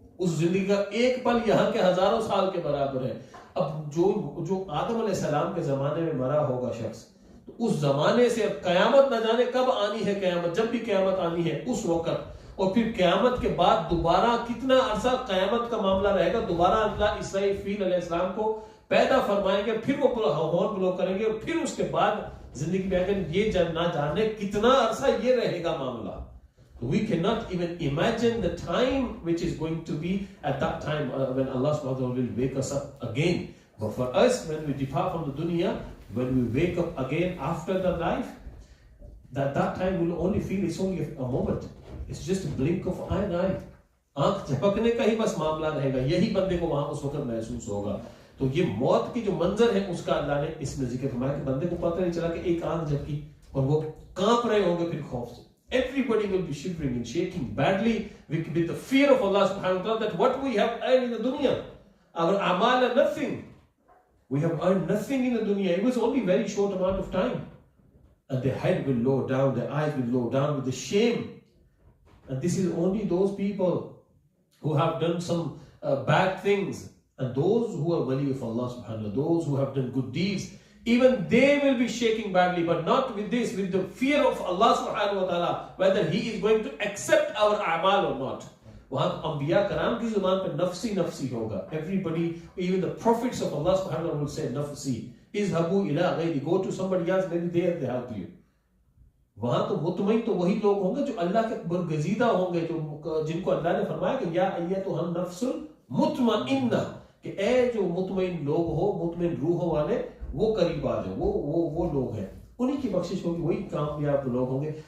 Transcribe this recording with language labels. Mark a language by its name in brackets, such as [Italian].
[Urdu] اس زندگی کا ایک پل یہاں کے ہزاروں سال کے برابر ہے. اب جو آدم علیہ السلام کے زمانے میں مرا ہوگا شخص، تو اس زمانے سے اب قیامت نہ جانے کب آنی ہے قیامت، جب بھی قیامت آنی ہے اس وقت، اور پھر قیامت کے بعد دوبارہ کتنا عرصہ قیامت کا معاملہ رہے گا. دوبارہ اللہ اسرائیل علیہ السلام کو پیدا فرمائیں گے، پھر وہ [English] horn blow [Urdu] کریں گے، اور پھر اس کے بعد زندگی میں آگے یہ نہ جانے کتنا عرصہ یہ رہے گا معاملہ. [English] We cannot even imagine the time which is going to be at that time when Allah subhanahu wa ta'ala will wake us up again. But for us, when we depart from the dunya, when we wake up again after the life, that time we'll only feel it's only a moment. It's just a blink of an eye. [Urdu] آنکھ جھپکنے کا ہی بس معاملہ رہے گا، یہی بندے کو وہاں اس وقت محسوس ہوگا. تو یہ موت کی جو منظر ہے اس کا اللہ نے اس میں ذکر فرمایا کہ بندے کو پتہ نہیں چلا کہ ایک آنکھ جھپکی اور وہ کانپ رہے ہوں گے پھر خوف سے. [English] Everybody will be shivering and shaking badly with the fear of Allah subhanahu wa ta'ala that what we have earned in the dunya, our amal are nothing. We have earned nothing in the dunya. It was only very short amount of time. And their head will lower down, their eyes will lower down with the shame. And this is only those people who have done some bad things. And those who are wali of Allah subhanahu wa ta'ala, those who have done good deeds, even they will be shaking badly, but not with this, with the fear of Allah subhanahu wa ta'ala, whether He is going to accept our a'mal or not. [Urdu] وہاں انبیاء کرام کی زبان پہ نفسی نفسی ہوگا. [English] Everybody, even the prophets of Allah subhanahu wa ta'ala will say nafsi. [Arabic] اذهبوا الى غيري, [English] go to somebody else, maybe they help you. [Urdu] وہاں تو مطمئن تو وہی لوگ ہوں گے جو اللہ کے برگزیدہ ہوں گے، جو جن کو اللہ نے فرمایا کہ [Arabic] یا ایتھا النفس المطمئنہ، [Urdu] کہ اے جو مطمئن لوگ ہو، مطمئن روحوں والے، وہ قریب آ جائے، وہ لوگ ہیں، انہی کی بخشش ہوگی، وہی کامیاب لوگ ہوں گے.